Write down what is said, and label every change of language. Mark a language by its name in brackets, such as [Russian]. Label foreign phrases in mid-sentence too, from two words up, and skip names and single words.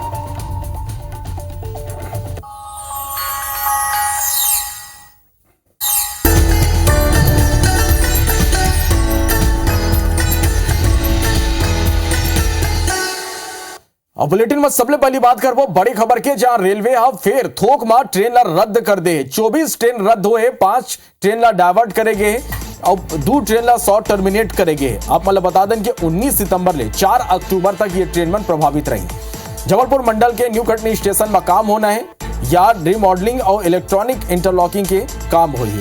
[Chhattisgarhi] अब बुलेटिन में सबसे पहली बात करबो बड़ी खबर के, जहां रेलवे अब फिर थोक में ट्रेन ला रद्द कर दे। 24 ट्रेन रद्द हुए, 5 ट्रेन ला डाइवर्ट करेगे और 2 ट्रेन ला 100 टर्मिनेट करेगे। आप मतलब बता दें कि 19 सितंबर ले 4 अक्टूबर तक ये ट्रेन मन प्रभावित रही। जबलपुर मंडल के न्यू कटनी स्टेशन में काम होना है या रिमॉडलिंग और [English] electronic interlocking [Chhattisgarhi] के काम हो है।